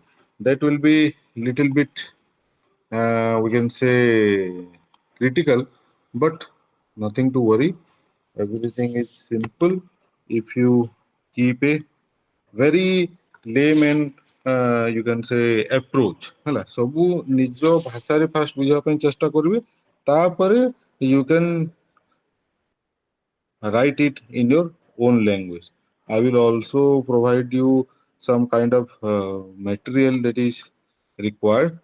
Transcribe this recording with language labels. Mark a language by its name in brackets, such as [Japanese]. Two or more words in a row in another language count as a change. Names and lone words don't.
[English] That will be little bit, we can say, critical, but nothing to worry. Everything is simple if you keep a very layman, you can say, approach [Odia] ହେଲା ସବୁ ନିଜ ଭାଷାରେ ଫାଷ୍ଟ ବୁଝିବା ପାଇଁ ଚେଷ୍ଟା କରିବେ, ତାପରେ [English] you can write it in your own language. I will also provide you some kind of material that is required.